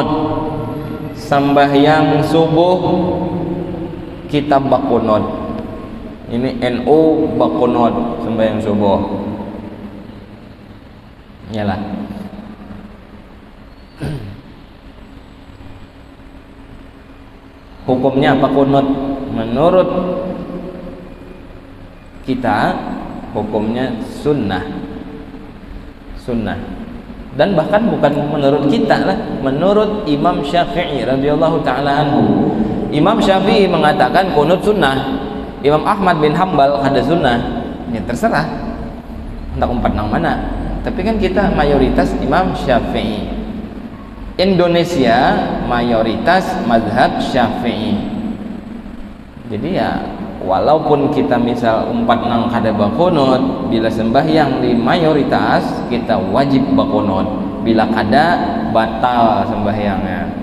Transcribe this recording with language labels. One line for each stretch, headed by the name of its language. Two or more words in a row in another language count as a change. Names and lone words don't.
Banjar: Sembahyang subuh kita bakunut. Ini NU bakunut sembahyang subuh. Yalah. Hukumnya apa kunut? Menurut kita hukumnya sunnah. Dan bahkan bukan menurut kita lah, menurut Imam Syafi'i
Arabic: radhiyallahu taala anhu.
Banjar: Imam Syafi'i mengatakan kunut sunnah. Imam Ahmad bin Hambal kada sunnah. Ya terserah. Hendak umpat nang mana. Tapi kan kita mayoritas Imam Syafi'i. Indonesia mayoritas mazhab Syafi'i. Jadi ya walaupun kita misal umpat nang kada bakunut, bila sembahyang di mayoritas kita wajib bakunut, bila kada batal sembahyangnya.